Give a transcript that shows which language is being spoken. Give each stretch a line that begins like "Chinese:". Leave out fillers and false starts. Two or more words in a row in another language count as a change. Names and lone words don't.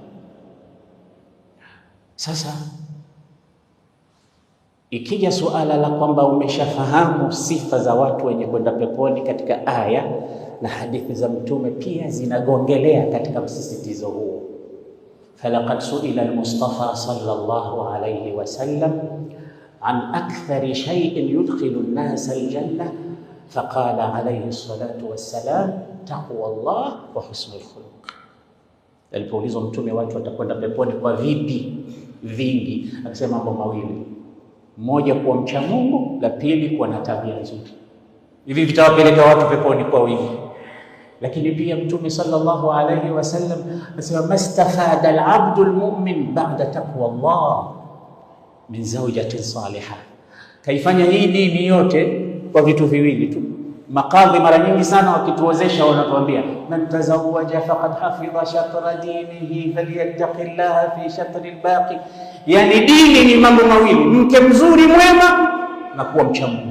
Swahili: Sasa ikija suala la kwamba umeshafahamu sifa za watu wenye kwenda peponi katika aya na hadithi za Mtume pia zinagongelea katika msisitizo huo.
Arabic: فلقد سئل المصطفى صلى الله عليه وسلم عن أكثر شيء يدخل الناس الجنة فقال عليه الصلاة والسلام تقوى الله وحسن الخلق.
Swahili: Alipoulizwa Mtume watu watakwenda peponi kwa vipi vingi, akasema mambo mawili: moja, kuwa mcha Mungu; la pili, kuwa na tabia nzuri. Hivi vitawapeleka watu peponi kwa wingi. Lakini pia Mtume
Arabic: صلى الله عليه وسلم anasema ما استفاد العبد المؤمن بعد تقوى الله من زوجة صالحة.
Swahili: Kaifanya hii dini yote kwa vitu viwili tu. Makadhi mara nyingi sana wakituozesha wanatuambia
Arabic: من تزوج فقد حفظ شطر دينه فليتق الله في شطر الباقي.
Swahili: Yani dini ni mambo mawili: mke mzuri mwema na kuwa mcha Mungu.